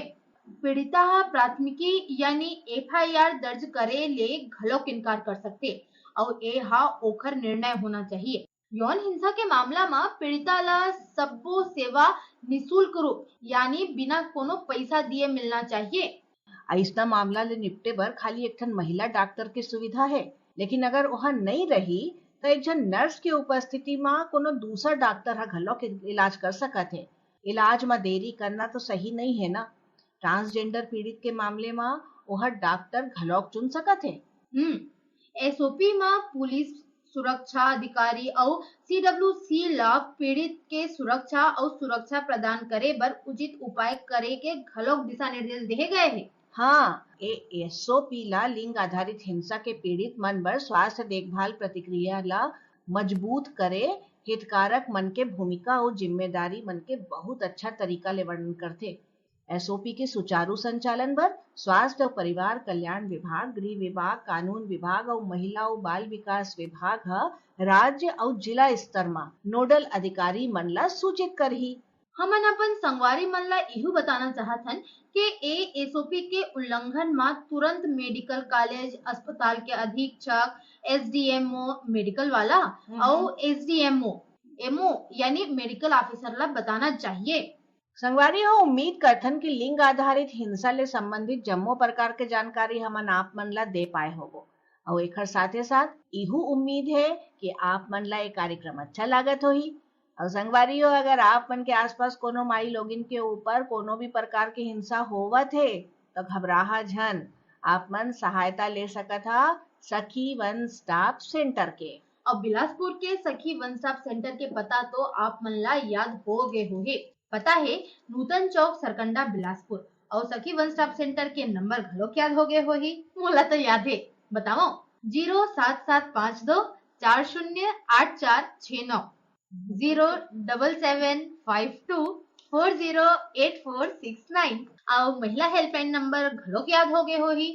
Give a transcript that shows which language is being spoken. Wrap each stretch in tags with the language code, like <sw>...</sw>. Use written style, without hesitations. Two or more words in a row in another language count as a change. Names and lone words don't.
<hne>पीड़िता हा प्राथमिकी यानी FIR दर्ज करे ले घलोक इनकार कर सकते और ए हा ओखर निर्णय होना चाहिए। यौन हिंसा के मामला में पीड़िता ला सब्बो सेवा निशुल्क रूप यानी बिना कोनो पैसा दिए मिलना चाहिए। ऐसा मामला ले निपटे बर खाली एकठन महिला डॉक्टर की सुविधा है, लेकिन अगर वहाँ नहीं रही तो एक जन नर्स के उपस्थिति में कोनो दूसरा डॉक्टर हा घलोक इलाज कर सकत है। इलाज में देरी करना तो सही नहीं है ना। ट्रांसजेंडर पीड़ित के मामले में वह डॉक्टर घलोक चुन सकत है। SOP में पुलिस सुरक्षा अधिकारी और CWC ला पीड़ित के सुरक्षा और सुरक्षा प्रदान करे बर उचित उपाय करे के घलोक दिशा निर्देश दिए गए हैं। हाँ, SOP ला लिंग आधारित हिंसा के पीड़ित मन बर स्वास्थ्य देखभाल प्रतिक्रिया ला मजबूत करे हितकारक मन के भूमिका और जिम्मेदारी मन के बहुत अच्छा तरीका ले वर्णन करते। SOP के सुचारू संचालन बर स्वास्थ्य और परिवार कल्याण विभाग, गृह विभाग, कानून विभाग और महिला और बाल विकास विभाग राज्य और जिला स्तर में नोडल अधिकारी मन ला सूचित करही। हमन अपन संगवारी मन ला इहू बताना चाहथन कि एसओपी के उल्लंघन में तुरंत</hne> <en>medical college</en> <hne>अस्पताल के अधीक्षक, एसडीएमओ मेडिकल वाला और एसडीएमओ यानी</hne> <en>medical officer</en> <hne>ला बताना चाहिए। संगवारी हो उम्मीद करथन कि लिंग आधारित हिंसा ले संबंधित जम्मो प्रकार के जानकारी हमन आप मन ला दे पाए होबो और एकर साथे साथ इहू उम्मीद है कि आप मन ला ये कार्यक्रम अच्छा लागत होही। और संगवारी हो अगर आप मन के आसपास कोनो माई लोगिन के ऊपर कोनो भी प्रकार की हिंसा होवत है तो घबराहा झन, आप मन सहायता ले सकत हा सखी वन स्टॉप सेंटर के। और बिलासपुर के सखी वन स्टॉप सेंटर के पता तो आप मन ला याद हो गए होगे। पता है नूतन चौक सरकंडा बिलासपुर। और सखी वन स्टॉप सेंटर के नंबर घलो याद हो गए होही। मोला तो याद है, बताओ 07752 408469 07752 408469 और महिला</hne> <en>helpline number</en> <hne>घलो याद हो गए होही</hne>